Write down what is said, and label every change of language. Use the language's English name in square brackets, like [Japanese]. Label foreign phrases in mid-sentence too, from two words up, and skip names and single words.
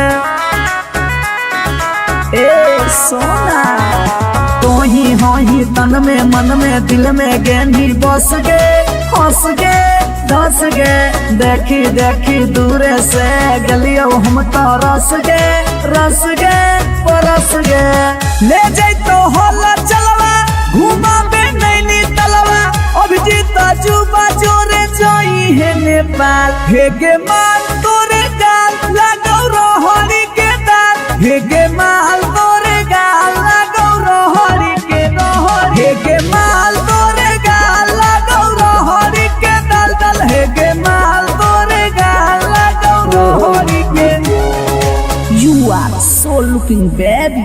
[Sadri] ए सोना तो ही हो ही तन में मन में दिल में गेंदी बस गे हंस गे धस गे देखी देखी दूर से गलियो हम तो रस गे परस गे। ले जाई तो होला चलवा घुमा बे नैनी तलवा अभिजीत जुबा जोरे जोई है नेपाल हेगे माल तोरे गाल लगो रहरी के दाल हेगे माल तोरे गाल लगो रहरी के रहर हेगे माल तोरे गाल लगो रहरी के दल दल हेगे माल तोरे गाल लगो रहरी के। [English] You are so looking baby।